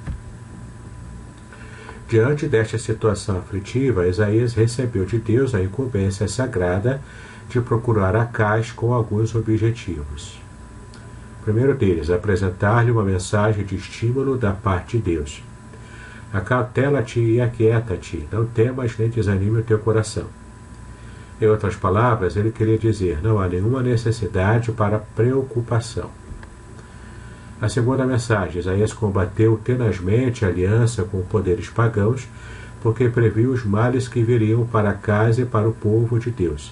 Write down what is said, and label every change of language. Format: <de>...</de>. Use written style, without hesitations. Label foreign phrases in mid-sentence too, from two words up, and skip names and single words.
<pt>Diante desta situação aflitiva, Isaías recebeu de Deus a incumbência sagrada de procurar Acás com alguns objetivos. O primeiro deles, apresentar-lhe uma mensagem de estímulo da parte de Deus. Acatela-te e aquieta-te, não temas nem desanime o teu coração. Em outras palavras, ele queria dizer: não há nenhuma necessidade para preocupação. A segunda mensagem, Isaías combateu tenazmente a aliança com poderes pagãos, porque previu os males que viriam para a casa e para o povo de Deus.</pt>